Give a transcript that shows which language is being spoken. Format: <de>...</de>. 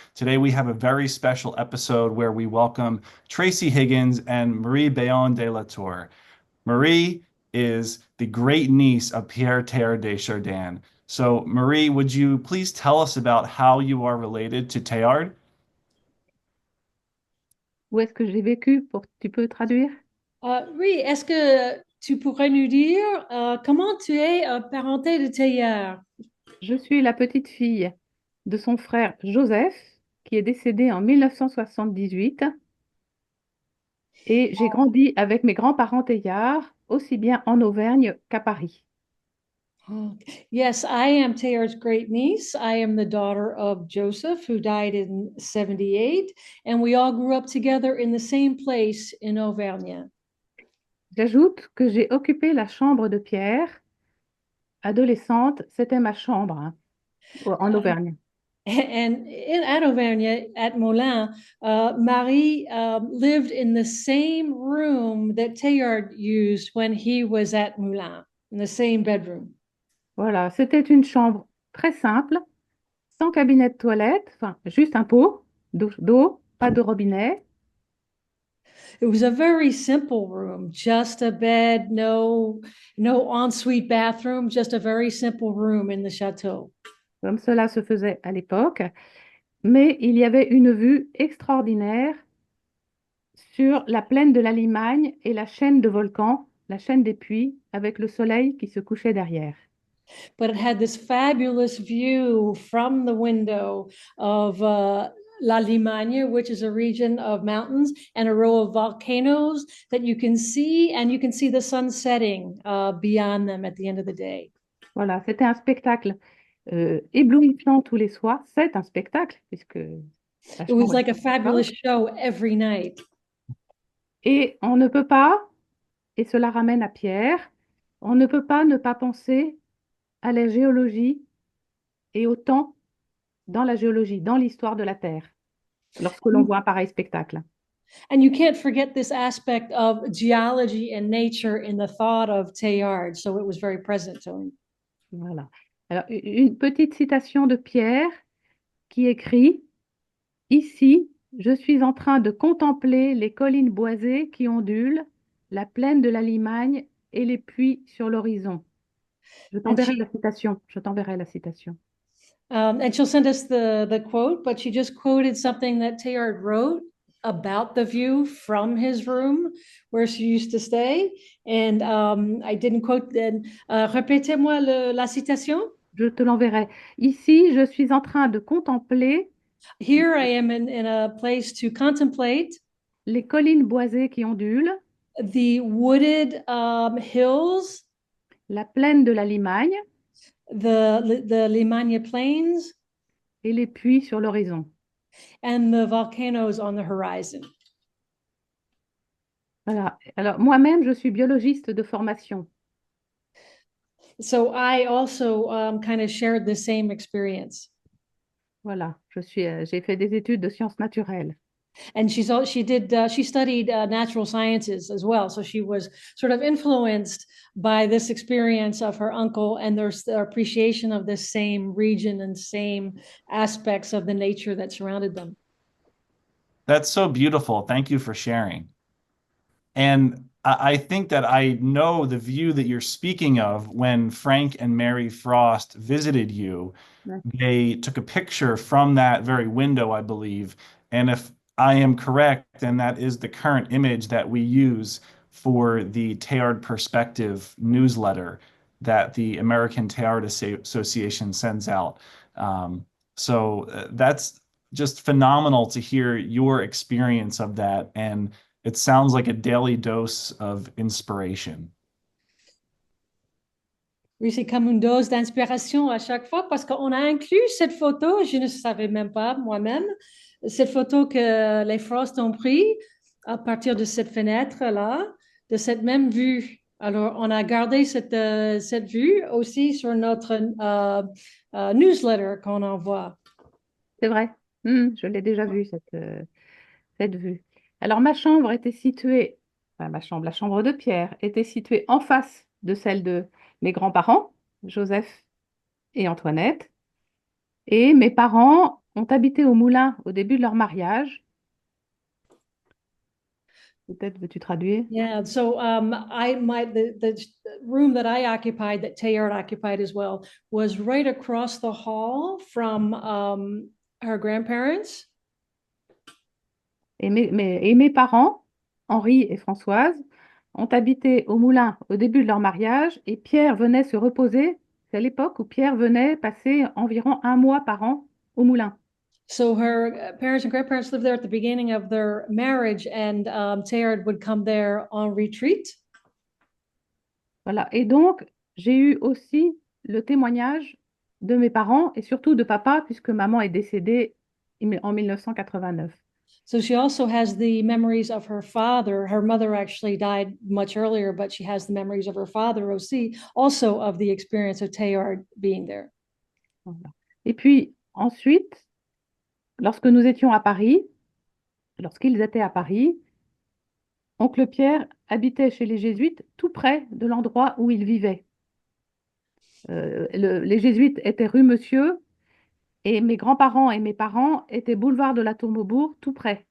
<en>Today, we have a very special episode where we welcome Tracy Higgins and Marie Bayon de La Tour. Marie is the great niece of Pierre Teilhard de Chardin. So, Marie, would you please tell us about how you are related to Teilhard?</en> <fr>Où est-ce que j'ai vécu? Tu peux traduire? Oui, est-ce que tu pourrais nous dire comment tu es parenté de Teilhard? Je suis la petite fille de son frère Joseph, qui est décédé en 1978. Et j'ai grandi avec mes grands-parents Teilhard, aussi bien en Auvergne qu'à Paris.</fr> <en>Yes, I am Teilhard's great niece. I am the daughter of Joseph, who died in 78, and we all grew up together in the same place in Auvergne.</en> <fr>J'ajoute que j'ai occupé la chambre de Pierre. Adolescente, c'était ma chambre en Auvergne.</fr> <en>And at Auvergne, at Moulins, Marie lived in the same room that Teilhard used when he was at Moulins, in the same bedroom.</en> <fr>Voilà, c'était une chambre très simple, sans cabinet de toilette, enfin, juste un pot d'eau, pas de robinet.</fr> <en>It was a very simple room, just a bed, no ensuite bathroom, just a very simple room in the château.</en> <fr>Comme cela se faisait à l'époque, mais il y avait une vue extraordinaire sur la plaine de la Limagne et la chaîne de volcans, la chaîne des Puys, avec le soleil qui se couchait derrière.</fr> <en>But it had this fabulous view from the window of La Limagne, which is a region of mountains and a row of volcanoes that you can see, and you can see the sun setting beyond them at the end of the day.</en> <fr>Voilà, c'était un spectacle éblouissant tous les soirs. C'est un spectacle, puisque...</fr> <en>It was like a fabulous show every night.</en> <fr>Et on ne peut pas, et cela ramène à Pierre, on ne peut pas ne pas penser à la géologie et au temps dans la géologie, dans l'histoire de la Terre, lorsque l'on voit un pareil spectacle.</fr> <en>And you can't forget this aspect of geology and nature in the thought of Teilhard, so it was very present to him.</en> <fr>Voilà. Alors, une petite citation de Pierre qui écrit « Ici, je suis en train de contempler les collines boisées qui ondulent, la plaine de la Limagne et les puits sur l'horizon. » Je t'enverrai la citation. Je t'enverrai la citation.</fr> <en>And she'll send us the quote, but she just quoted something that Teilhard wrote about the view from his room where she used to stay. And I didn't quote.</en> <fr>Répétez-moi la citation. Je te l'enverrai. Ici, je suis en train de contempler.</fr> <en>Here I am in a place to contemplate.</en> <fr>Les collines boisées qui ondulent.</fr> <en>The wooded hills.</en> <fr>La plaine de la Limagne.</fr> <en>The Limagne plains.</en> <fr>Et les puits sur l'horizon.</fr> <en>And the volcanoes on the horizon.</en> <fr>Voilà. Alors, moi-même, je suis biologiste de formation.</fr> <en>So I also kind of shared the same experience.</en> <fr>Voilà, j'ai fait des études de sciences naturelles.</fr> <en>And she studied natural sciences as well. So she was sort of influenced by this experience of her uncle and their appreciation of this same region and same aspects of the nature that surrounded them. That's so beautiful. Thank you for sharing. And I think that I know the view that you're speaking of when Frank and Mary Frost visited you.</en> <fr>Ouais.</fr> <en>They took a picture from that very window, I believe. And if I am correct, then that is the current image that we use for the Teilhard Perspective newsletter that the American Teilhard Association sends out. Um, so that's just phenomenal to hear your experience of that. And it sounds like a daily dose of inspiration.</en> <fr>Oui, c'est comme une dose d'inspiration à chaque fois parce qu'on a inclus cette photo, je ne savais même pas moi-même, cette photo que les Frost ont pris à partir de cette fenêtre-là, de cette même vue. Alors, on a gardé cette vue aussi sur notre newsletter qu'on envoie. C'est vrai. Je l'ai déjà vue, cette vue. Alors, ma chambre était située, enfin, ma chambre, la chambre de Pierre, était située en face de celle de mes grands-parents, Joseph et Antoinette. Et mes parents ont habité au Moulin au début de leur mariage. Peut-être veux-tu traduire?</fr> <en>Yeah, so the room that I occupied, that Teilhard occupied as well, was right across the hall from her grandparents.</en> <fr>Et mes parents, Henri et Françoise, ont habité au Moulin au début de leur mariage et Pierre venait se reposer. C'est à l'époque où Pierre venait passer environ un mois par an au Moulin.</fr> <en>So her parents and grandparents lived there at the beginning of their marriage, and Teilhard would come there on retreat.</en> <fr>Voilà. Et donc, j'ai eu aussi le témoignage de mes parents et surtout de papa, puisque maman est décédée en 1989.</fr> <en>So she also has the memories of her father. Her mother actually died much earlier, but she has the memories of her father also of the experience of Teilhard being there.</en> <fr>Voilà. Et puis ensuite, lorsque nous étions à Paris, lorsqu'ils étaient à Paris, oncle Pierre habitait chez les Jésuites tout près de l'endroit où il vivait. Les Jésuites étaient rue Monsieur et mes grands-parents et mes parents étaient boulevard de la Tour Maubourg tout près.</fr>